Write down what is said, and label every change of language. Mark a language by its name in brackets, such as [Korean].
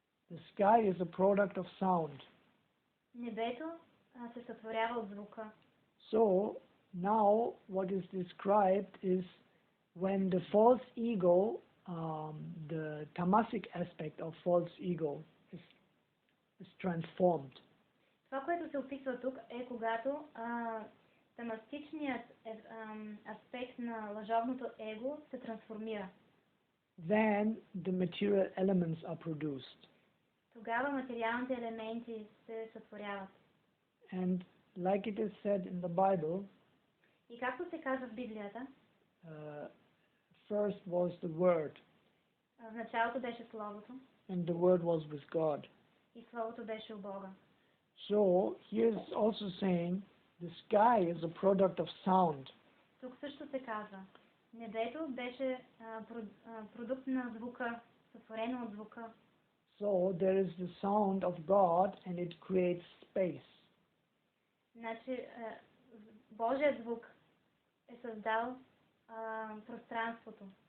[English] The sky is a product of sound. [Bulgarian] Небето се сътворява от звука. [English] So now what is described is when the false ego, the tamasic aspect of false ego is transformed. [Bulgarian] Това, което се описва тук, е когато тамастичният аспект на лъжовното его се трансформира. [English] Then the material elements are produced. [Bulgarian] Тогава материалните елементи се сътворяват. [English] And like it is said in the Bible, [Bulgarian] и както се казва в Библията, [English] first was the Word. [Bulgarian] В началото беше Словото. [English] And the Word was with God. [Bulgarian] И Словото беше у Бога. [English] So here is also saying the sky is a product of sound. [Bulgarian] Тук също се казва, небето беше продукт на звука, сътворено от звука. [English] So there is the sound of God and it creates space. [Bulgarian] Значи Божият звук е създал пространството.